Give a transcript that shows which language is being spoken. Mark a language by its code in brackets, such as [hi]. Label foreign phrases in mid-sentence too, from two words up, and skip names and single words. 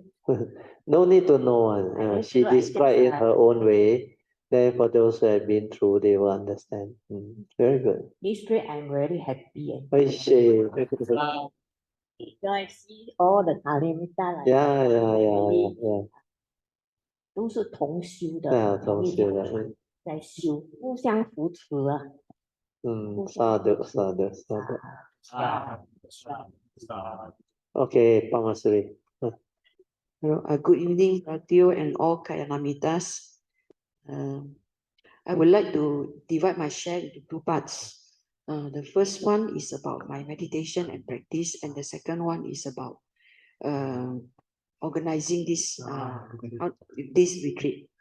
[en] No need to know. She described it her own way. Then for those who have been through, they will understand. Very good. This way, I'm very happy. I see. So I see all the Kalimita. Yeah. [zh] 都是同修的，同修的，在修，互相扶持啊。 [en] sadhu. Okay, Pamasuri. Good evening, Radio and all Kayanamitas. I would like to divide my share into two parts. The first one is about my meditation and practice, and the second one is about organizing this retreat.